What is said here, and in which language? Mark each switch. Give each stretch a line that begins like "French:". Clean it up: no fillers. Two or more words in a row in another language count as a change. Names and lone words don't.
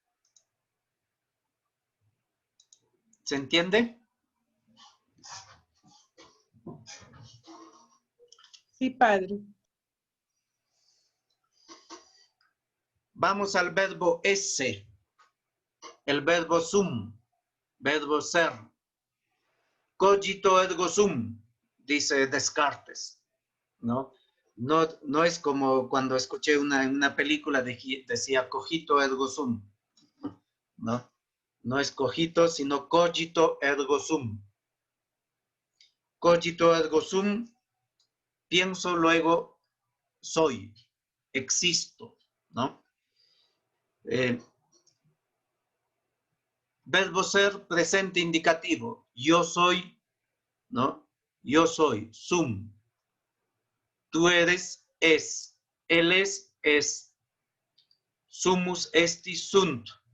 Spanish: ¿Se entiende? Sí, padre. Vamos al verbo esse, el verbo sum, verbo ser.
Latin: Cogito ergo sum,
Spanish: dice Descartes, ¿no? No es como cuando escuché una película decía
Latin: cogito ergo sum,
Spanish: ¿no? No es cogito, sino
Latin: cogito ergo sum. Cogito ergo sum,
Spanish: pienso, luego soy, existo, ¿no? Verbo ser, presente indicativo. Yo soy, ¿no? Yo soy, sum. Tú eres, es. Él es.
Latin: Sumus esti sunt.